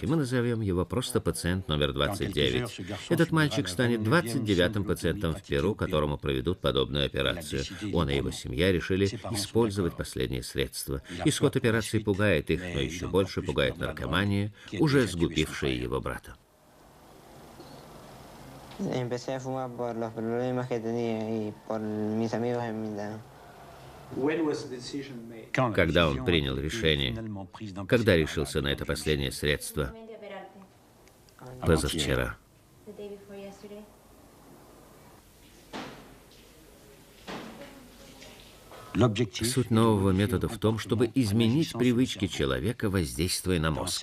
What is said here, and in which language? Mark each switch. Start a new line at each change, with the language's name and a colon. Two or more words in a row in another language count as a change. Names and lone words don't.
Russian: Мы назовем его просто пациент номер 29. Этот мальчик станет 29-м пациентом в Перу, которому проведут подобную операцию. Он и его семья решили использовать последние средства. Исход операции пугает их, но еще больше пугает наркомания, уже сгубившая его брата.
Spanish: Empecé a fumar por los problemas que tenía y por mis amigos en Mindanao.
Russian: Когда он принял решение? Когда решился на это последнее средство? Позавчера. Суть нового метода в том, чтобы изменить привычки человека, воздействуя на мозг.